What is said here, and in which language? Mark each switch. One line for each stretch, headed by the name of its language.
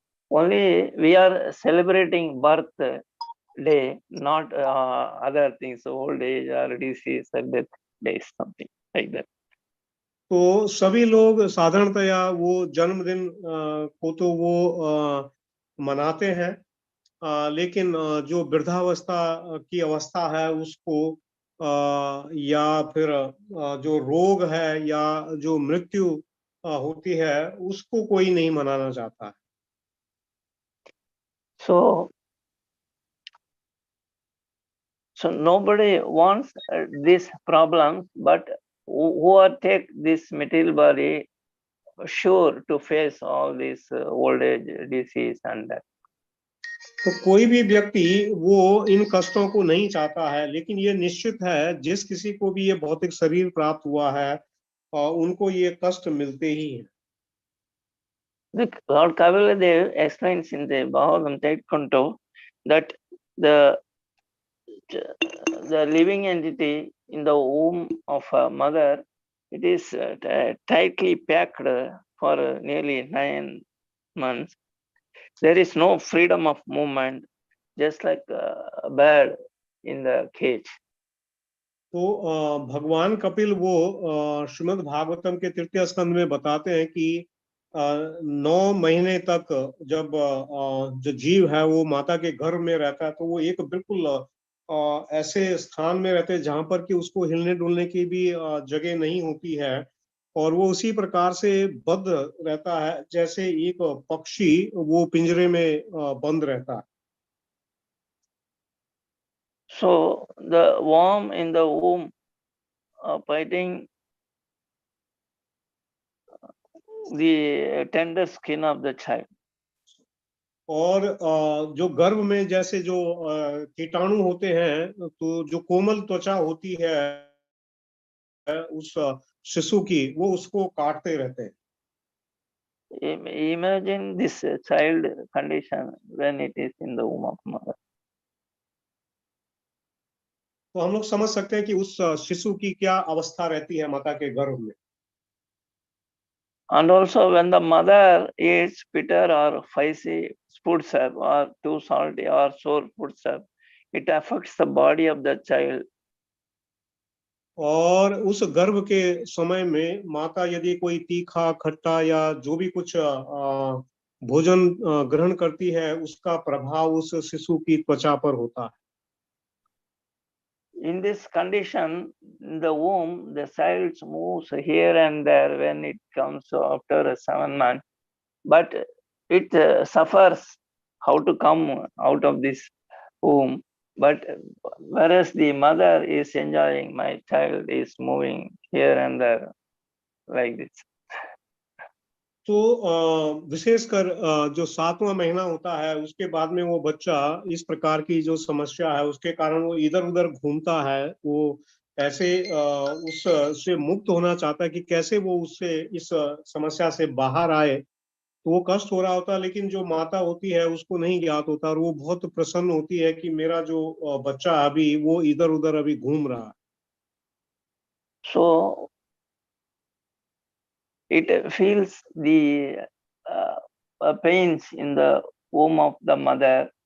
English: Only we are celebrating birth day, not other things, old age or disease or death days, something like that.
Hindi: तो सभी लोग साधारणतया वो जन्मदिन को तो वो मनाते हैं, लेकिन जो वृद्धावस्था की अवस्था है उसको या फिर जो रोग है या जो मृत्यु होती है उसको कोई नहीं मनाना चाहता है.
English: So nobody wants these problems, but who are take this material body sure to face all this old age, disease and death.
Hindi: तो कोई भी व्यक्ति वो इन कष्टों को नहीं चाहता है, लेकिन ये निश्चित है जिस किसी को भी ये भौतिक शरीर प्राप्त हुआ है उनको ये कष्ट मिलते ही हैं.
English: Lord Kapaladev explains in the Bhagavad Gita that the living entity in the womb of a mother, it is tightly packed for nearly 9 months. There is no freedom of movement, just like a bird in the cage.
Hindi: तो भगवान कपिल वो श्रीमद् भागवतम के तृतीय स्कंद में बताते हैं कि 9 महीने तक जब जो जीव है वो माता के गर्भ में रहता है, तो वो एक बिल्कुल ऐसे स्थान में रहते हैं जहां पर कि उसको हिलने डुलने की भी जगह नहीं होती है, और वो उसी प्रकार से बंद रहता है जैसे एक पक्षी वो पिंजरे में बंद रहता है.
English: So the worm in the womb biting the tender skin of the child.
Hindi: और जो गर्भ में जैसे जो कीटाणु होते हैं, तो जो कोमल त्वचा होती है उस शिशु की, वो उसको काटते रहते हैं.
English: Imagine this child condition when it is in the womb of mother.
Hindi: तो हम लोग समझ सकते हैं कि उस शिशु की क्या अवस्था रहती है माता के गर्भ में.
English: And also when the mother eats bitter or spicy foodstuff or too salty or sour foodstuff, it affects the body of the child.
Hindi: और उस गर्भ के समय में माता यदि कोई तीखा, खट्टा या जो भी कुछ भोजन ग्रहण करती है, उसका प्रभाव उस शिशु की त्वचा पर होता है.
English: In this condition, in the womb, the child moves here and there when it comes after 7 months, but it suffers how to come out of this womb. But whereas the mother is enjoying, my child is moving here and there like this.
Hindi: तो विशेषकर जो 7वां महीना होता है, उसके बाद में वो बच्चा इस प्रकार की जो समस्या है उसके कारण वो इधर उधर घूमता है. वो ऐसे उस से मुक्त होना चाहता है कि कैसे वो उससे इस समस्या से बाहर आए. तो वो कष्ट हो रहा होता है, लेकिन जो माता होती है उसको नहीं ज्ञात होता, और वो बहुत प्रसन्न होती है कि मेरा जो बच्चा अभी वो इधर उधर अभी घूम रहा है.
English: So it feels the pains in the womb of the mother.